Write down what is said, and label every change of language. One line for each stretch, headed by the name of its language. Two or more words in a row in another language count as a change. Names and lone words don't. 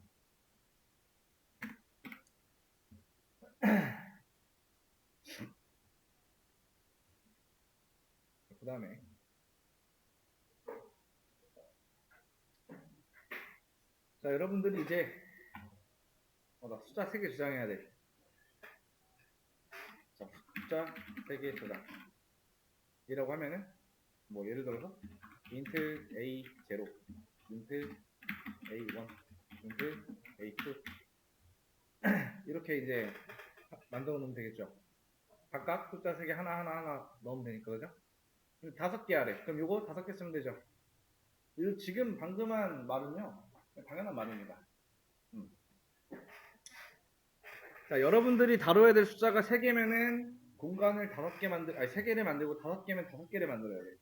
Korean: 그 다음에 자, 여러분들이 이제 나 숫자 3개 저장해야 돼. 자, 숫자 3개 저장. 이라고 하면은 뭐 예를 들어서 int a0, int a1, int a2 이렇게 이제 만들어 놓으면 되겠죠. 각각 숫자 3개 하나 넣으면 되니까, 그죠? 5개 하래. 그럼 요거 5개 쓰면 되죠. 지금 방금 한 말은요, 당연한 말입니다. 자, 여러분들이 다뤄야 될 숫자가 3개면은 공간을 5개 아니 3개를 만들고 5개면 5개를 만들어야 돼.